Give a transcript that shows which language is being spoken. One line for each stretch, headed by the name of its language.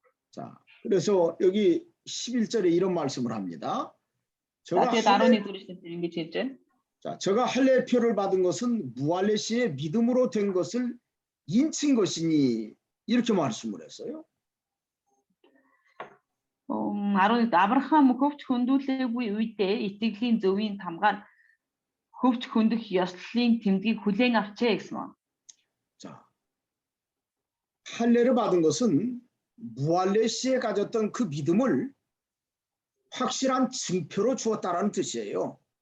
Korean: 자, 그래서 여기 11절에 이런 말씀을 합니다.
Mongolian: Тэгээд 11 дүрээр ингэж хэлж байна.
Korean: 자, 저가 할례표를 받은 것은 무할례 씨의 믿음으로 된 것을 인친 것이니 이렇게 말씀을 했어요.
Mongolian: 11 Авраам хөвч хөндлөөгүй үедээ итгэлийн зөвийн тамгаар хөвч хөндөх ёслолын тэмдгийг хүлээн авчээ гэсэн.
Korean: 자, 할례를 받은 것은 무할례 씨에 가졌던 그 믿음을 확실한 증표로 주었다라는 뜻이에요.